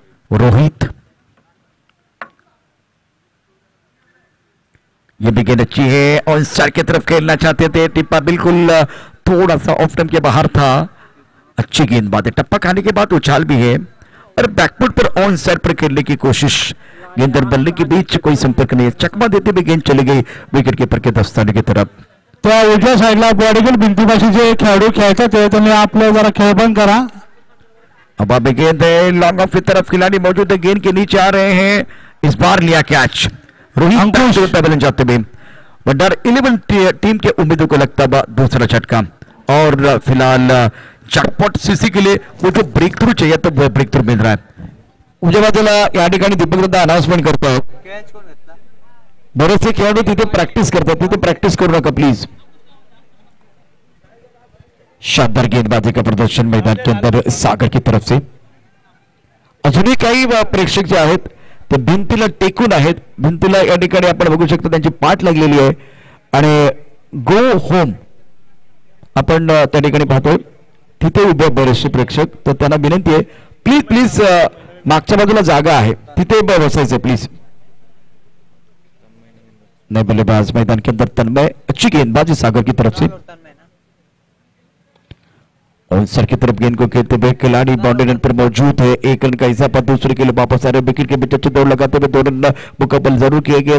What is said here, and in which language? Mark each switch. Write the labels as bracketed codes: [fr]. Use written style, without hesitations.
[hi] रोहित, ये भी गेंद अच्छी है और स्ट्राइक की तरफ खेलना चाहते थे. टिप्पा बिल्कुल थोड़ा सा ऑफ टाइम के बाहर था. अच्छी गेंदबाजी, टप्पा खाने के बाद उछाल भी है और बैकफुट पर ऑन साइड पर खेलने की कोशिश. गेंद और बल्ले के बीच कोई संपर्क नहीं है. चकमा देते हुए गेंद चली गई विकेट कीपर के दस्ताने की तरफ. [mr] त्या उजव्या साईडला बॉडीगल भिंतीपाशी जे खेळाडू खेळतात ते त्यांनी आपलं जरा खेळ बंद करा. [hi] अब अब गेंद है लॉन्ग ऑफ की तरफ, खिलाड़ी मौजूद है, गेंद के नीचे आ रहे हैं. इस बार लिया कैच रोहित पैवेलियन जाते हुए. भंडार 11 टीम के उम्मीदों को लगता है दूसरा झटका. और फिलहाल जॅकपॉट सीसी के लिए वो जो ब्रेक थ्रू चाहिए तो वो ब्रेक थ्रू मिल रहा है. [mr] उजव्या बाजूला या ठिकाणी दीपक वृंदा अनाउन्समेंट करतो. कॅच कोण घेतला? बरेचसे खेळाडू तिथे प्रॅक्टिस करतात, तिथे प्रॅक्टिस करू नका प्लीज. [hi] शानदार गेंदबाजी का प्रदर्शन मैदान के अंदर सागर की तरफ से. [mr] अजूनही काही प्रेक्षक जे आहेत ते भिंतीला टेकून आहेत. भिंतीला या ठिकाणी आपण बघू शकतो त्यांची पाठ लागलेली आहे आणि गो होम आपण त्या ठिकाणी पाहतोय. तिथे उभे बरेचसे प्रेक्षक, तर त्यांना विनंती आहे प्लीज प्लीज मागच्या बाजूला जागा आहे तिथे बसायचं प्लीज. [hi] नए बल्लेबाज मैदान के अंदर तन्मय, अच्छी गेंदबाजी सागर की तरफ से. और सर की तरफ गेंद को खेलते हुए खिलाड़ी बाउंड्री रन पर मौजूद है. 1 रन का इजाफा दूसरे के लिए वापस आ रहे. विकेट के बीच अच्छी दौड़ लगाते हुए 2 रन मुकम्मल जरूर किए गए.